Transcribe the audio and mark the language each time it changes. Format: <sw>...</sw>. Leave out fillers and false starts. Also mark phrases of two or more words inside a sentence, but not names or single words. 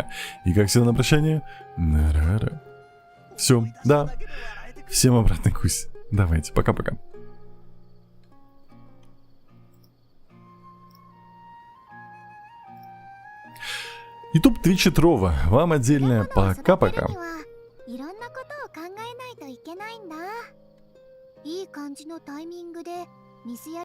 <ru>И как всегда на прощание, нарара. Все, да. Всем обратный кусь. Давайте, пока-пока. YouTube, Twitch и Трова. Вам отдельное пока-пока.</ru> <ja>いろんなことを考えないといけないんだ。いい感じのタイミングでミスや</ja>